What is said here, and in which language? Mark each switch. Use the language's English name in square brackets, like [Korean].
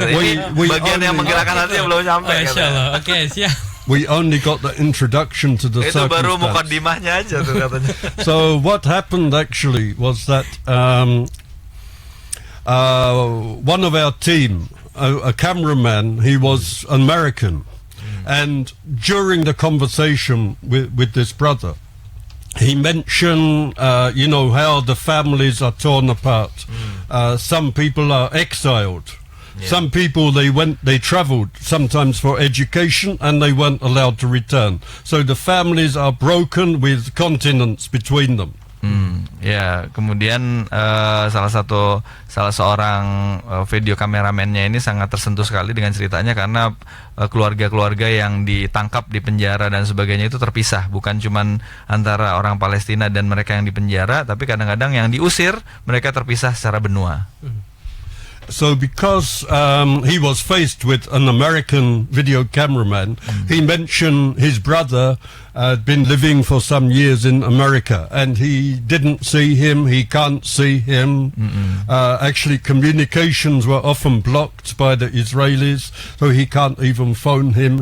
[Indonesian] Ini bagian yang menggerakkan hati yang belum sampai. Insyaallah. Oke, siap. [English] We only got the introduction to the [Indonesian] Itu baru mukaddimahnya aja tuh katanya. [English] So what happened actually was that one of our team, a cameraman, he was American. And during the conversation with this brother, he mentioned, how the families are torn apart. Some people are exiled. Yeah. Some people, they traveled sometimes for education and they weren't allowed to return. So the families are broken with continents between them. [Indonesian] Ya, kemudian salah seorang video kameramennya ini sangat tersentuh sekali dengan ceritanya, karena keluarga-keluarga yang ditangkap di penjara dan sebagainya itu terpisah, bukan cuman antara orang Palestina dan mereka yang di penjara, tapi kadang-kadang yang diusir mereka terpisah secara benua. [English] So because he was faced with an American video cameraman, he mentioned his brother had been living for some years in America and he didn't see him, he can't see him. Actually, communications were often blocked by the Israelis, so he can't even phone him.